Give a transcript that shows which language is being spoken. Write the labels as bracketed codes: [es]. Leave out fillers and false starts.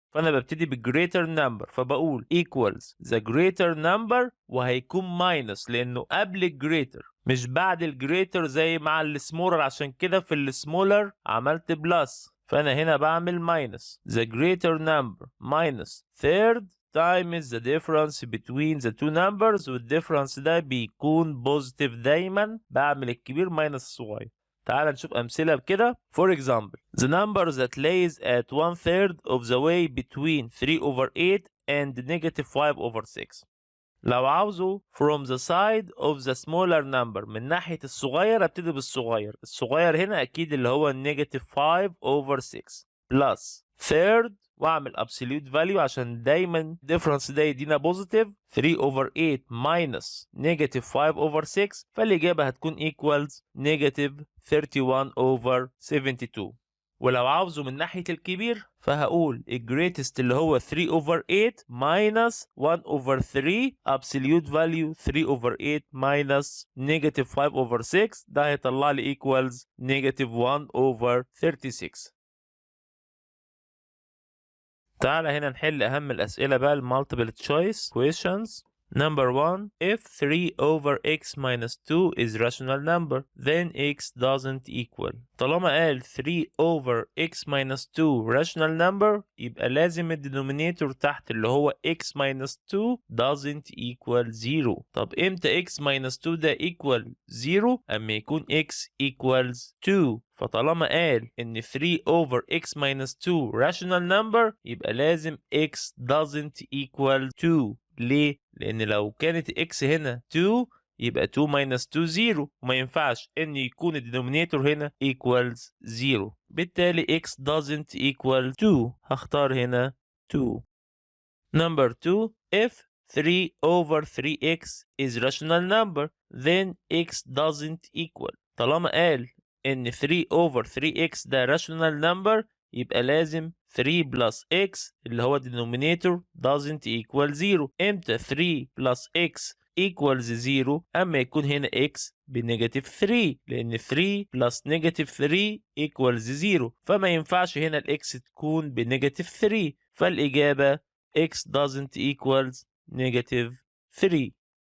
[ar] فأنا ببتدي بالجريتر نمبر، فبقول [en] equals the greater number [ar] وهيكون minus لأنه قبل الجريتر مش بعد الجريتر زي مع السمولر، عشان كده في السمولر عملت بلس، فأنا هنا بعمل [en] minus the greater number minus third times the difference between the two numbers، [ar] والديفرنس ده بيكون positive دايما، بعمل الكبير minus الصغير. تعال نشوف أمثلة بكده. [en] For example, the number that lays at 1/3 of the way between 3/8 and -5/6. [ar] لو عاوزه [en] from the side of the smaller number، [ar] من ناحية الصغير ابتدي بالصغير، الصغير هنا أكيد اللي هو -5/6 plus third واعمل absolute value عشان دايما difference ده يدينا positive 3/8 minus -5/6، فالإجابة هتكون equals -31/72. ولو عاوزه من ناحية الكبير فهقول الجريتست اللي هو 3/8 minus 1/3 absolute value 3/8 minus -5/6، ده هيطلع لي equals -1/36. تعالى هنا نحل أهم الأسئلة بقى المالتيبل تشويس questions. [en] Number 1. If 3/x minus 2 is rational number, then x doesn't equal. [ar] طالما قال 3/x minus 2 rational number يبقى لازم الدينومينيتور تحت اللي هو x minus 2 doesn't equal 0. طب امتى x minus 2 ده equal 0؟ أما يكون x equals 2. فطالما قال إن 3/x minus 2 rational number يبقى لازم x doesn't equal 2. ليه؟ لأن لو كانت x هنا 2 يبقى 2 minus 2 0، وما ينفعش إن يكون الدينومينيتور هنا equals 0، بالتالي x doesn't equal 2. هختار هنا 2. Number 2. [en] If 3/3x is rational number, then x doesn't equal. [ar] طالما قال إن 3/3x ده rational number يبقى لازم 3 plus x اللي هو denominator doesn't equal 0. امتى 3 plus x equals 0؟ أما يكون هنا x بنيجاتيف 3، لأن 3 plus negative 3 equals 0، فما ينفعش هنا الx تكون بنيجاتيف 3، فالإجابة x doesn't equals -3.